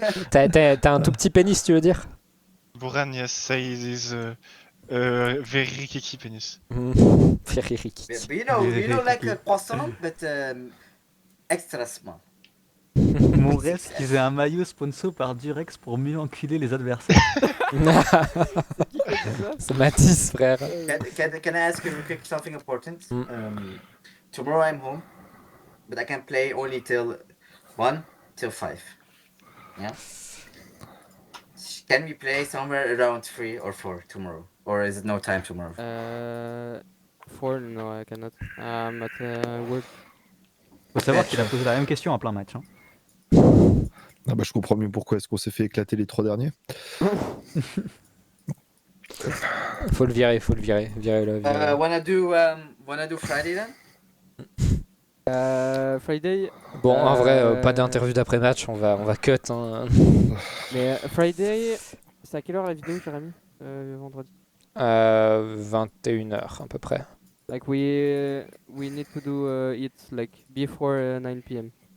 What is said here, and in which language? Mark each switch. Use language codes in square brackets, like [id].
[fr] T'as un tout petit pénis, tu veux dire? [en] Buran, yes, say it is very Rikiki penis. Ferry Ricky. But you know, like a croissant, but extra small. [fr] Mon rêve, c'est qu'ils aient un maillot sponsor par Durex pour mieux enculer les adversaires. C'est Matisse, frère. [en] Can I ask you quick something important? Mm. Tomorrow I'm home, but I can play only till 1 till 5. Yeah. Can we play somewhere around 3 or 4 tomorrow, or is it no time tomorrow? 4, no, I cannot. I'm at work. [fr] Faut savoir qu'il a posé la même question en plein match. Hein. Ah bah je comprends mieux pourquoi est-ce qu'on s'est fait éclater les 3 derniers. Faut le virer, virez-le. virez-le. [en] Wanna do Friday then? Friday. [fr] Bon, en vrai, pas d'interview d'après-match, on va cut. Hein. Mais Friday, c'est à quelle heure la vidéo, Jérémy vendredi? 21h à peu près. [en] Like we need to do it like before 9 p.m.